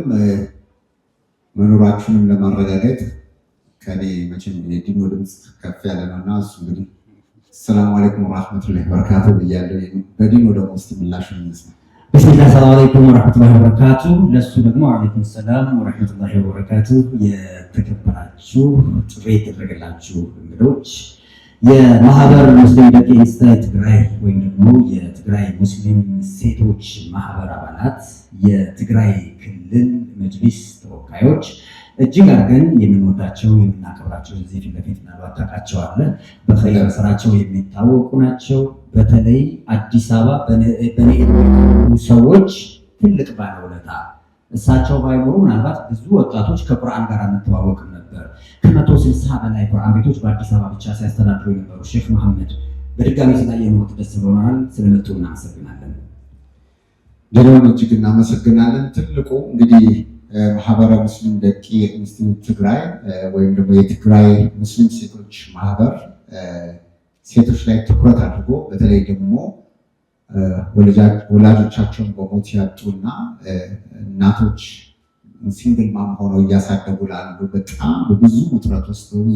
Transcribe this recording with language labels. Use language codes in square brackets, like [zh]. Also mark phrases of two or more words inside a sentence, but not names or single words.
[am] መኖራችሁንም ለማረጋገጥ ከኔ መቼም የዲኖ ድምፅ ከፍ ያለ ነውና እሱ እንግዲህ [ar] سلام عليكم ورحمة الله وبركاته [am] ብያለሁ። በዲኖ ደግሞ እስቲ ምላሽ እንስማ። [ar] بسم الله سلام عليكم ورحمة الله وبركاته። [am] ለሱ ደግሞ [ar] عليكم سلام ورحمة الله وبركاته። [am] የተከበራችሁ ጥሪ የተደረገላችሁ እንግዶች የማህበር ሙስሊም ደቂ ኢንስታይ ትግራይ ወይም ደግሞ የትግራይ ሙስሊም ሴቶች ማህበር አባላት፣ የትግራይ ክልል መጅሊስ ተወካዮች እጅግ አድርገን የምንወዳቸው የምናከብራቸው እዚህ ፊት ለፊት ምናልባት ታውቃቸዋለህ፣ በኸይር ስራቸው የሚታወቁ ናቸው። በተለይ አዲስ አበባ በኔ ሰዎች ትልቅ ባለውለታ እሳቸው ባይኖሩ ምናልባት ብዙ ወጣቶች ከቁርአን ጋር እንተዋወቅም ነበር። ከ160 በላይ ቁርአን ቤቶች በአዲስ አበባ ብቻ ሲያስተዳድሩ የነበሩ ሼክ መሐመድ በድጋሚ ስላየነዎት ደስ ብሎናል። ስለመጡ እናመሰግናለን። ደህናውን እጅግ እናመሰግናለን። ትልቁ እንግዲህ ማህበረ ሙስሊም ደቂ ኢንስቲትዩት ትግራይ ወይም ደግሞ የትግራይ ሙስሊም ሴቶች ማህበር ሴቶች ላይ ትኩረት አድርጎ በተለይ ደግሞ ወላጆቻቸውን በሞት ያጡና እናቶች [en] single mom [am] ሆነው እያሳደጉ ላሉ በጣም በብዙ ውጥረት ውስጥ በብዙ